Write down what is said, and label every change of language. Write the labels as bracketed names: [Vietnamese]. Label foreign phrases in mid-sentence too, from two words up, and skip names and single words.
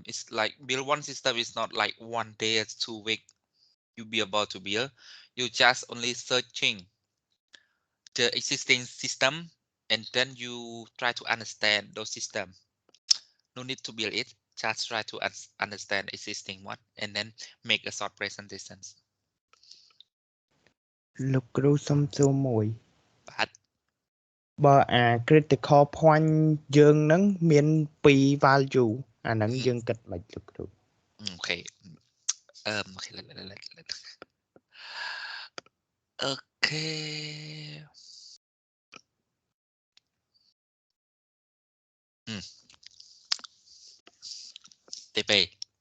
[English] It's like build one system is not like 1 day or 2 weeks you be about to build. You just only searching the existing system, and then you try to understand those system. No need to build it. Just try to understand existing one, and then make a short presentation. [Khmer] លោកគ្រូសុំសួរមួយ [English] But [Khmer] បើអា [English] critical point [Khmer] យើងហ្នឹងមាន2 value អាហ្នឹងយើងគិតមិនលោកគ្រូ [English] okay. Okay. Okay. TP.